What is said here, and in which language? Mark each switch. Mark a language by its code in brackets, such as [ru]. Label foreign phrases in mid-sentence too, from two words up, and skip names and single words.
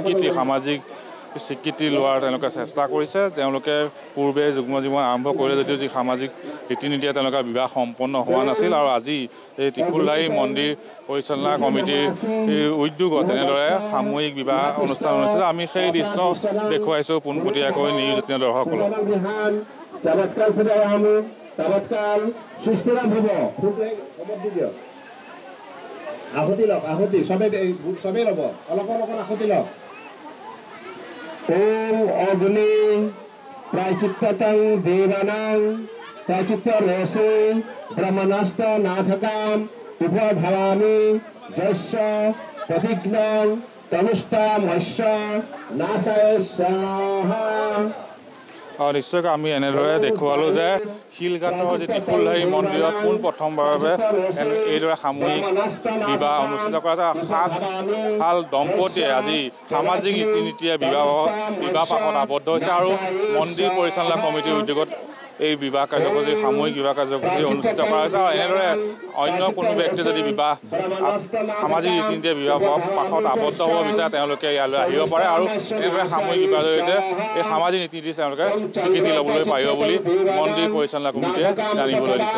[as] স্বীকৃতি লোৱাৰ তেওঁলোকে চেষ্টা কৰিছে তেওঁলোকে পূৰ্বে যুগ্ম জীৱন আৰম্ভ কৰিলে যদিও যি সামাজিক ৰীতি নীতিৰে তেওঁলোকৰ বিবাহ সম্পন্ন হোৱা নাছিল আৰু আজি এই ত্ৰিশূলধাৰী মন্দিৰ পৰিচালনা কমিটিৰ উদ্যোগত এনেদৰে সামূহিক বিবাহ অনুষ্ঠান অনুষ্ঠিত আমি সেই দৃশ্য দেখুৱাইছোঁ পোনপটীয়াকৈ নিউজ 18 দৰ্শকসকলক [sa] ओम अग्नि प्रायश्चित्तं देवानां प्रायश्चित्तरोषे ब्रह्मणस्थ नाथकाम उपधावामि यस्य प्रतिज्ञां तनुष्टामस्य नासाय स्वाहा [as] নিশ্চয়কৈ আমি এনেদৰে দেখুৱালোঁ যে শিলঘাটৰ যি ত্ৰিশূলধাৰী মন্দিৰত পোন প্ৰথমবাৰৰ বাবে এইদৰে সামূহিক বিবাহ অনুষ্ঠিত কৰা হাল দম্পতীয়ে আজি সামাজিক ৰীতি নীতিৰে বিবাহ পাশত আবদ্ধ হৈছে আৰু মন্দিৰ পৰিচালনা কমিটিৰ উদ্যোগত এই বিবাহ কাৰ্যসূচী সামূহিক বিবাহ কাৰ্যসূচী অনুষ্ঠিত কৰা হৈছে আৰু এনেদৰে অন্য কোনো ব্যক্তিয়ে যদি বিবাহ সামাজিক ৰীতি নীতিৰে বিবাহ পাশত আবদ্ধ হ'ব বিচাৰে তেওঁলোকে ইয়ালৈ আহিব পাৰে আৰু এনেদৰে সামূহিক বিবাহৰ জৰিয়তে এই সামাজিক ৰীতি নীতি তেওঁলোকে স্বীকৃতি ল'বলৈ পাৰিব বুলি মন্দিৰ পৰিচালনা কমিটিয়ে জানিবলৈ দিছে